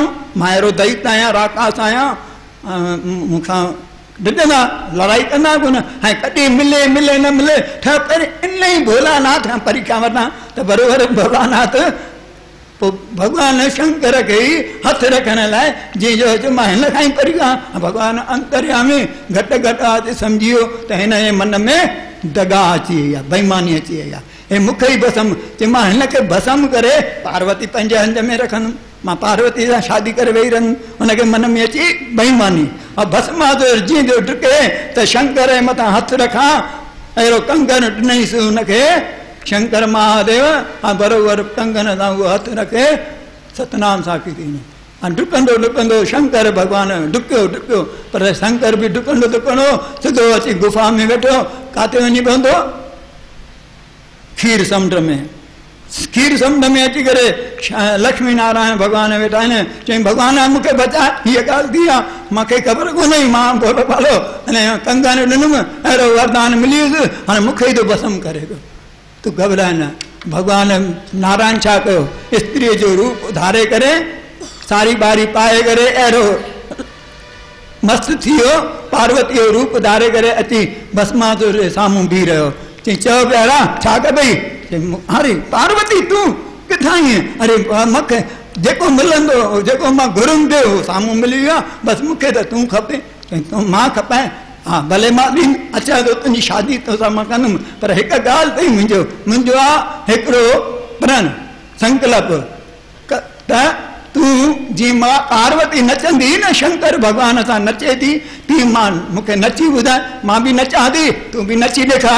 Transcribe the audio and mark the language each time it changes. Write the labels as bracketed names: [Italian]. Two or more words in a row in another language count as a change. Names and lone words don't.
[Sindhi] मां अहिड़ो दैत आहियां, राकास आहियां, मूंखां डिॼंदा, लड़ाई कंदा कोन। ऐं कॾहिं मिले न मिले ठह पहिरीं इन ई भोलानाथ खां परीक्षा वठां त बराबरि भोलानाथ पोइ भगवान शंकर खे ई हथु रखण लाइ जीअं मां हिन खां ई परीक्षा। भगवान अंतर्यामी घटि आहे सम्झी वियो त हिन जे मन में दगा अची वई आहे, बेईमानी अची वई आहे। हे मूंखे ई भस्म चई, मां हिन खे भस्म करे पार्वती पंहिंजे हंध में रखंदुमि, मां पार्वती सां शादी करे वेही रहंदुमि। हुनखे मन में अची बेईमानी। ऐं भस्मासुर जीअं जो डुके त शंकर जे मथां हथु रखां, अहिड़ो कंगन ॾिनईसि हुनखे शंकर महादेव बरोबर कंगन सां उहो हथ रखे सतनाम साखी थी डुकंदो डुकंदो शंकर भगवान डुकियो डुकियो पर शंकर बि डुकंदो डुकंदो सिधो अची गुफ़ा में वेठो। काथे वञी पवंदो? खीर समुंड में। खीर समुंड में अची करे लक्ष्मी नारायण भगवान वेठा आहिनि। चई भगवान मूंखे बचाए, हीअ ॻाल्हि थी आहे, मूंखे ख़बर कोन्हे, मां भोलो भालो अने कंगन ॾिनुमि, अहिड़ो वरदान मिली वियुसि, हाणे मूंखे ई थो भस्म करे पियो। तूं घबराए न। भगवान नारायण छा कयो? स्त्रीअ जो रूप धारे करे सारी बारी पाए करे अहिड़ो मस्त थी वियो, पार्वती जो रूप धारे करे अची भस्मासुर जे साम्हूं बीह रहियो। चई चओ प्यारा छा कबई? अरे पार्वती तूं किथां आई? अरे मूंखे जेको मिलंदो, जेको मां घुरुम पियो साम्हूं मिली वियो आहे, बसि मूंखे त तूं खपे। चई तूं मां खपाए? हा भले मां ॾींदुमि, अचां थो तुंहिंजी शादी तोसां मां कंदुमि, पर हिकु ॻाल्हि अथई मुंहिंजो आहे हिकिड़ो प्रण संकल्प त तूं जीअं मां पार्वती नचंदी न शंकर भगवान सां नचे थी, तीअं मां मूंखे नची ॿुधाए, मां बि नचां थी, तूं बि नची ॾेखार।